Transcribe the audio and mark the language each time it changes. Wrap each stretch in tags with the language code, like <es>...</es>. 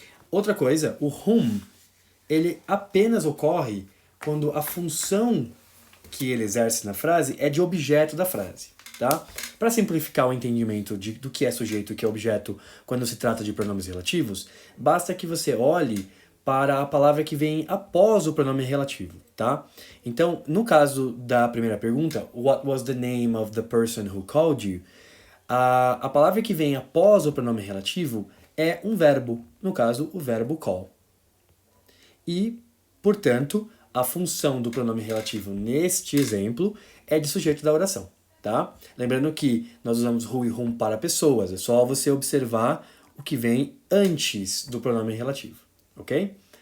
<pt>Outra coisa, o whom, ele apenas ocorre quando a função que ele exerce na frase é de objeto da frase, tá? Para simplificar o entendimento do que é sujeito e o que é objeto quando se trata de pronomes relativos, basta que você olhe para a palavra que vem após o pronome relativo, tá? Então, no caso da primeira pergunta,</pt> <en>what was the name of the person who called you?</en> <pt>A palavra que vem após o pronome relativo é um verbo, no caso, o verbo call. E, portanto, a função do pronome relativo neste exemplo é de sujeito da oração, tá? Lembrando que nós usamos who e whom para pessoas, é só você observar o que vem antes do pronome relativo, ok?</pt>